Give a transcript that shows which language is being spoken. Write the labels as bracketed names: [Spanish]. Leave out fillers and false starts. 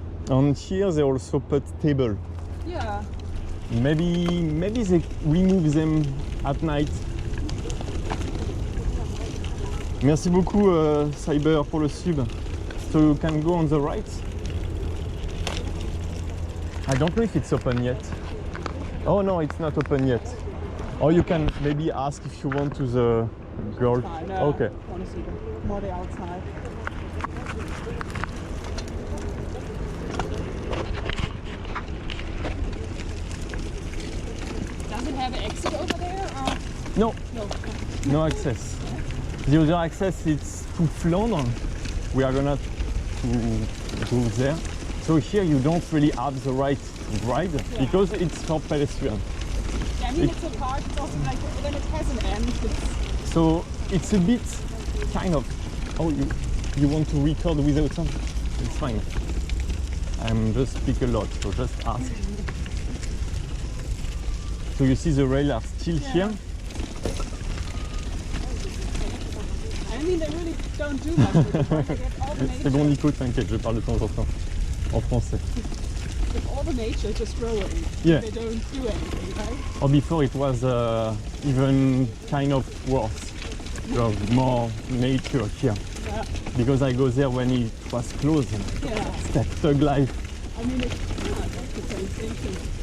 [English] And here they also put table. yeah. Maybe they remove them at night. [French] Merci beaucoup Cyber pour le sub. [English] So you can go on the right. I don't know if it's open yet. Oh no, it's not open yet. Or you can maybe ask if you want to the girl. Fine, Okay. I want to see more the outside. Does it have an exit over there? Or? No, No. no access. The other access is to Flandre. We are gonna to go there. So here you don't really have the right to ride because it's for pedestrians. Yeah, I mean it's a park, it's also like when it has an end. It's, So it's a bit kind of. Oh, you want to record without sound? It's fine. I'm just speak a lot, so just ask. So you see the rails are still here. I mean they really don't do much with it. Right? They get all the [French] C'est bon [English] nature, [French] Nico, t'inquiète, je parle de temps en temps en français. [English] with all the nature just growing. Yeah. They don't do anything, right? Or before it was even kind of worse. You have more nature here. Yeah. Because I go there when it was closed. Yeah. It's that thug life. I mean, that's the train station.